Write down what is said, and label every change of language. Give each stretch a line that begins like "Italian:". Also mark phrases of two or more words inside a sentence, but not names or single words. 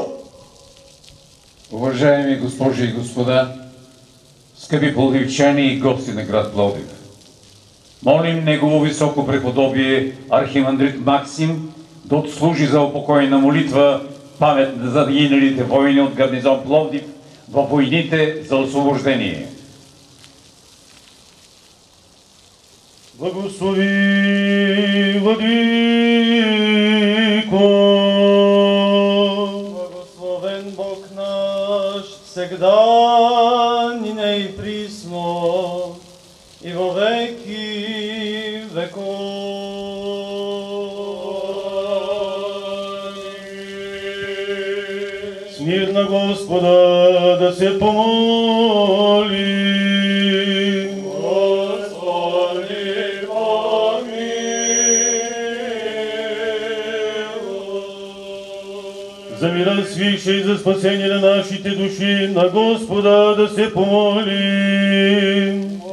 Bulgarian: Уважаеми госпожи и господа, скъпи пловдивчани и гости на град Пловдив, молим Негово високо преподобие архимандрит Максим да отслужи за упокойна молитва памет на загиналите войни от гарнизон Пловдив във войните за освобождение. Благослови, Владико!
Church Slavic: Благословен Бог наш, всегда нине и присно, и во веки веков.
Bulgarian: С мир на Господа да се помолим. За мира свише и за спасение на нашите души, на Господа да се помолим.